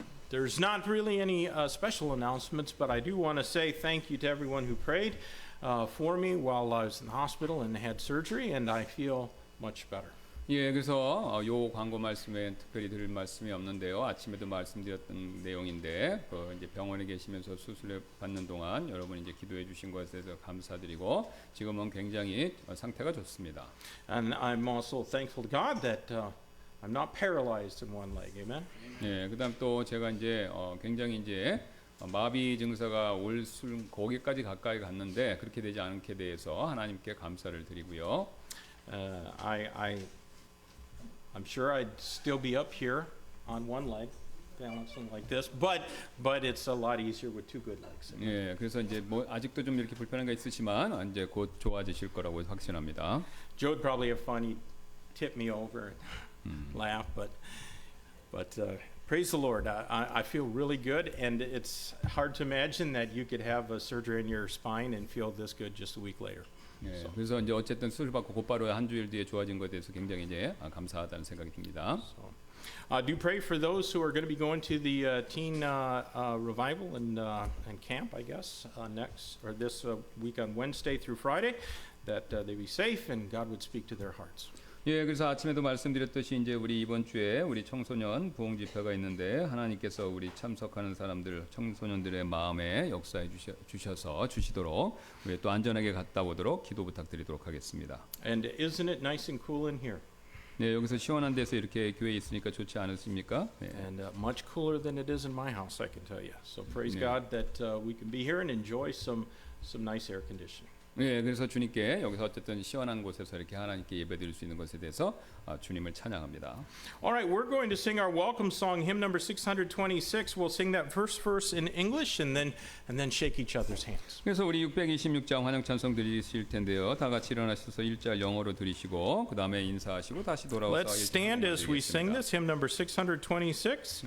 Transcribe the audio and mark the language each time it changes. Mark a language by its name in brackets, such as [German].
[English] There's not really any special announcements, but I do want to say thank you to everyone who prayed for me while I was in the hospital and had surgery, and I feel much better. [Korean] 예, 그래서 요 광고 말씀에 특별히 드릴 말씀이 없는데요. 아침에도 말씀드렸던 내용인데, 이제 병원에 계시면서 수술을 받는 동안 여러분이 이제 기도해 주신 것에 대해서 감사드리고, 지금은 굉장히 상태가 좋습니다. [English] And I'm also thankful to God that I'm not paralyzed in one leg. Amen. [Korean] 예, 그다음 또 제가 이제 굉장히 이제 마비 증세가 거기까지 가까이 갔는데 그렇게 되지 않게 대해서 하나님께 감사를 드리고요. [English] I'm sure I'd still be up here on one leg, balancing like this, but it's a lot easier with two good legs. [Korean] 예, 그래서 이제 뭐 아직도 좀 이렇게 불편한 게 있으시만 이제 곧 좋아지실 거라고 확신합니다. [English] Joe would probably have fun. He'd tip me over and laugh, but praise the Lord. I feel really good, and it's hard to imagine that you could have a surgery in your spine and feel this good just a week later. [Korean] 예, 그래서 이제 어쨌든 수술 받고 곧바로 한 주일 뒤에 좋아진 것에 대해서 굉장히 이제 감사하다는 생각이 듭니다. [English] Do pray for those who are going to be going to the teen revival and camp, I guess, this week on Wednesday through Friday, that they be safe and God would speak to their hearts. [Korean] 예, 그래서 아침에도 말씀드렸듯이 이제 우리 이번 주에 우리 청소년 부흥 집회가 있는데 하나님께서 우리 참석하는 사람들 청소년들의 마음에 역사해 주시도록 우리 또 안전하게 갔다 오도록 기도 부탁드리도록 하겠습니다. [English] And isn't it nice and cool in here? [Korean] 네, 여기서 시원한 데서 이렇게 교회에 있으니까 좋지 않으십니까? 네. [English] And much cooler than it is in my house, I can tell you. So praise Yeah. God that we can be here and enjoy some nice air conditioning. [Korean] 네, 그래서 주님께 여기서 어쨌든 시원한 곳에서 이렇게 하나님께 예배드릴 수 있는 것에 대해서 주님을 찬양합니다. [English] All right, we're going to sing our welcome song, hymn number 626. We'll sing that first verse in English and then shake each other's hands. [Korean] 그래서 우리 626장 환영 찬송 드리실 텐데요. 다 같이 일어나셔서 1절 영어로 드리시고 그 다음에 인사하시고 다시 돌아와서 [English] Let's stand as we sing this, hymn number 626.